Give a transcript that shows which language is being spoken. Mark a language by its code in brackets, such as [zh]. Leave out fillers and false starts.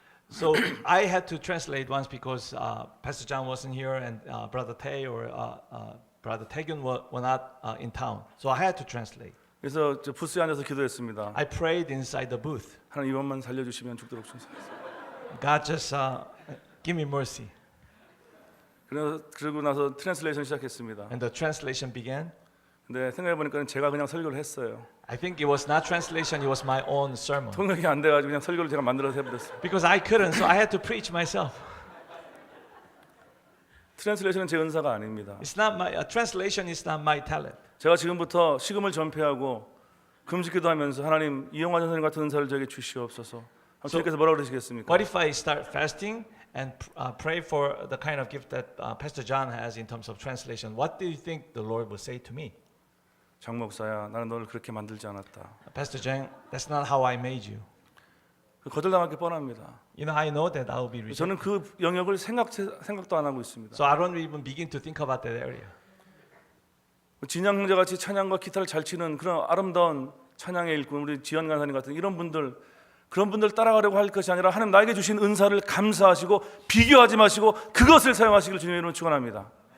[en] So I had to translate once because Pastor John wasn't here and Brother Tae or Brother Taegyun were not in town. So I had to translate. [ko] 그래서 저 부스에 앉아서 기도했습니다. [en] I prayed inside the booth. [ko] 하나님 이번만 살려주시면 죽도록 주소서. [en] God just give me mercy. [ko] 그러고 나서 트랜슬레이션 시작했습니다. [en] And the translation began. [ko] 근데 생각해 보니까 제가 그냥 설교를 했어요. [en] I think it was not translation, it was my own sermon. [ko] 통역이 안 돼가지고 그냥 설교를 제가 만들어서 해버렸어요. [en] Because I couldn't, so I had to preach myself. [ko] 트랜슬레이션은 제 은사가 아닙니다. [en] It's not my translation is not my talent. [ko] 제가 지금부터 식음을 전폐하고 금식기도 하면서 하나님 이영환 선생님 같은 은사를 저에게 주시옵소서. 주님께서 뭐라고 그러시겠습니까? [en] What if I start fasting and pray for the kind of gift that Pastor John has in terms of translation? What do you think the Lord will say to me? [ko] 장 목사야, 나는 너를 그렇게 만들지 않았다. [en] Pastor John, that's not how I made you. [ko] 거절당할 게 뻔합니다. [en] You know, I know that I will be rejected. [ko] 저는 그 영역을 생각도 안 하고 있습니다. [en] So I don't even begin to think about that area. [ko] 진양 형제 같이 찬양과 기타를 잘 치는 그런 아름다운 찬양의 일꾼 우리 지연 간사님 같은 이런 분들 그런 분들 따라가려고 할 것이 아니라 하나님 나에게 주신 은사를 감사하시고 비교하지 마시고 그것을 사용하시기를 주님의 이름으로 축원합니다.